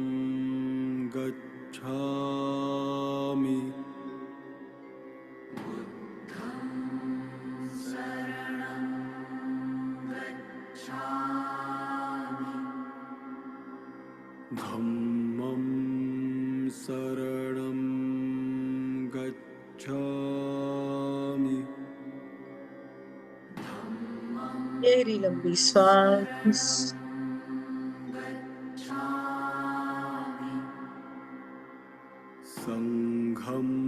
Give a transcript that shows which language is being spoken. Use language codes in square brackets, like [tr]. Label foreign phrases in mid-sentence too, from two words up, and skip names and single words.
[pi] गच्छामि धम्मं शरणं गच्छामि [hi] गहरी लंबी श्वास। [pi] संघं